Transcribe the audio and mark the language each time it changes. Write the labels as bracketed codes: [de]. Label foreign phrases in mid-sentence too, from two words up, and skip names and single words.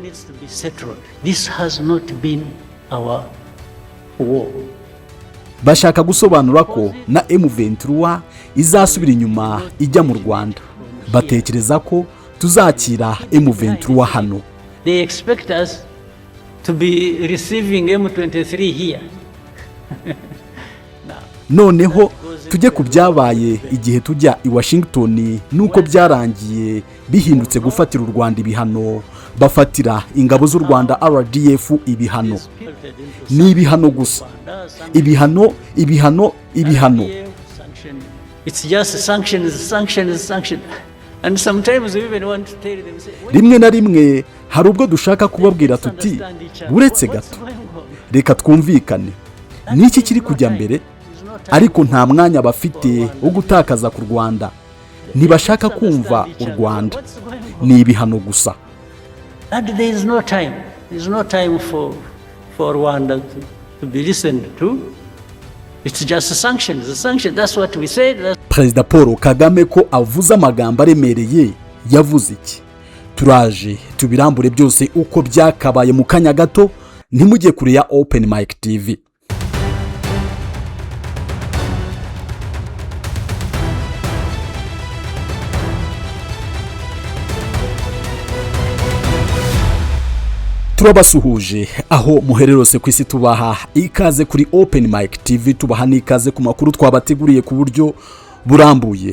[en] This has not been our war. [rw] Bashaka gusobanura ko na M23 izasubira inyuma ijya mu Rwanda. Batekereza ko tuzakira M23 hano. [en] They expect us to be receiving M23 here. [rw] Noneho tujye ku byabaye igihe tujya i Washington, nuko byarangiye bihindutse gufatira u Rwanda ibihano, bafatira ingabo z'u Rwanda RDF ibihano. Ni ibihano gusa, ibihano. [en] It's just sanction. And sometimes we even want to tell them, [rw] rimwe na rimwe hari ubwo dushaka kubabwira tuti uretse gato, reka twumvikane, niki kiri kujya mbere, ariko nta mwanya bafite wo gutakaza ku Rwanda. Ntibashaka kumva u Rwanda, ni ibihano gusa. [en] and there is no time for Rwanda to be listened to. It's just sanctions. That's what we said. [rw] Perezida Paul Kagame ko avuze amagambo aremereye, yavuze iki? Turaje tubirambure byose uko byakabaye mu kanya gato. Ntimujye kure ya Open Mic TV. Turabasuhuje aho muhererose ku isi, tubaha ikaze kuri Open Mic TV, tubaha n'ikaze ku makuru twabateguriye ku buryo burambuye.